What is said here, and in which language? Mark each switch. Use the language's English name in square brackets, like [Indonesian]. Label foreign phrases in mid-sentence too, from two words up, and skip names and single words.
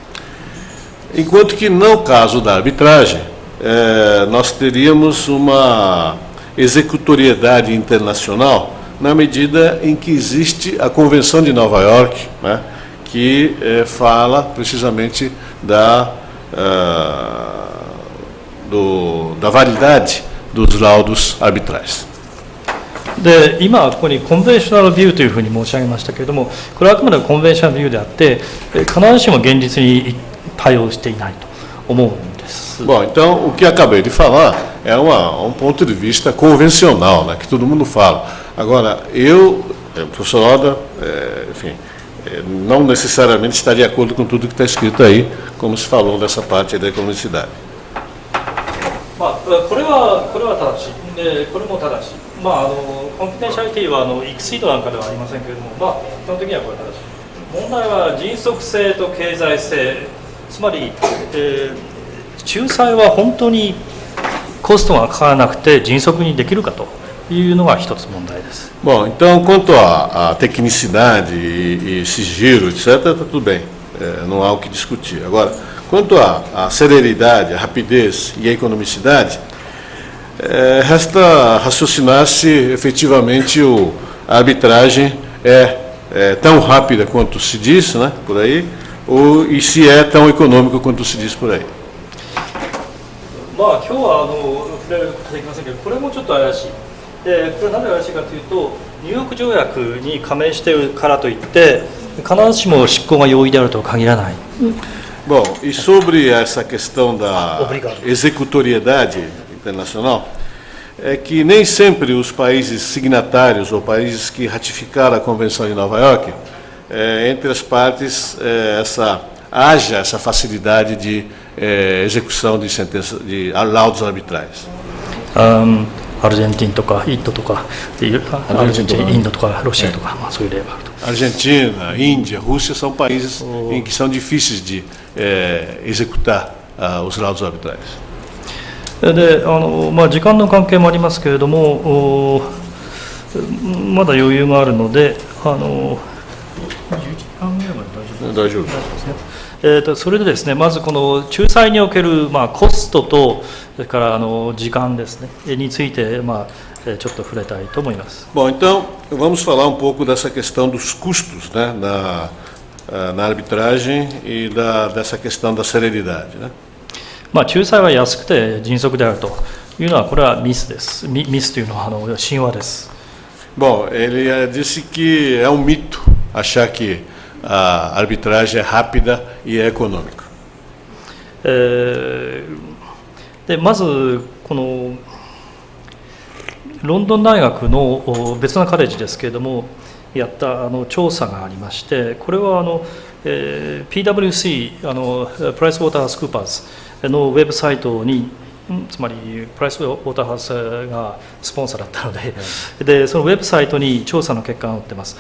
[Portuguese] Enquanto que, no caso da arbitragem, nós teríamos uma executoriedade internacional na medida em que existe a Convenção de Nova York, né, que fala precisamente da validade dos laudos arbitrais. [Japanese] で今ここに [English] conventional view [Japanese] というふうに申し上げましたけれども、これはあくまで [English] conventional view [Japanese] であって、必ずしも現実に対応していないと思うんです。 [Portuguese] Bom, então o que acabei de falar é um ponto de vista convencional, né, que todo mundo fala. Agora, eu, professor Oda, enfim, não necessariamente está de acordo com tudo que está escrito aí, como se falou dessa parte aí da economicidade. [Japanese] これは正しい。でこれも正しい。コンフィデンシャリティはエクシードなんかではありませんけれども、基本的にはこれ正しい。問題は迅速性と経済性、つまり、仲裁は本当にコストがかからなくて迅速にできるかというのが一つ問題です。 [Portuguese] Bom, então quanto à tecnicidade e sigilo, etc., está tudo bem, não há o que discutir. Agora, quanto à celeridade, a rapidez e a economicidade, resta raciocinar se efetivamente a arbitragem é tão rápida quanto se diz, né, por aí, e se é tão econômico quanto se diz por aí. [Japanese] 今日は触れることできませんけど、これもちょっと怪しい。でこれ何で怪しいかというと、ニューヨーク条約に加盟しているからといって必ずしも執行が容易であるとは限らない。 [Portuguese] Bom, e sobre essa questão da executoriedade internacional, é que nem sempre os países signatários ou países que ratificaram a Convenção de Nova York, entre as partes, haja essa facilidade de execução de sentença, de laudos arbitrais. [Japanese] アルゼンチンとかインドとか、アルゼンチン、インドとかロシアとか、そういう例があると。 [Portuguese] Argentina, Índia, Rússia são países em que são difíceis de executar os laudos arbitrais. [Japanese] で時間の関係もありますけれども、まだ余裕があるので、11時間ぐらいまで大丈夫ですね。それでですね、まずこの仲裁における、コストと、それから時間ですね、について、ちょっと触れたいと思います。 [Portuguese] Bom, então vamos falar um pouco dessa questão dos custos, né, na arbitragem e dessa questão da celeridade, né? [Japanese] 仲裁は安くて迅速であるというのは、これはミスです。ミスというのは神話です。 [Portuguese] Bom, ele disse que é um mito achar que a arbitragem é rápida e é econômica. [Japanese] でまずこのロンドン大学の別のカレッジですけれどもやった調査がありまして、これはPwC プライスウォーターハウスクーパーズのウェブサイトに、つまりプライスウォーターハウスがスポンサーだったので、そのウェブサイトに調査の結果が載ってます。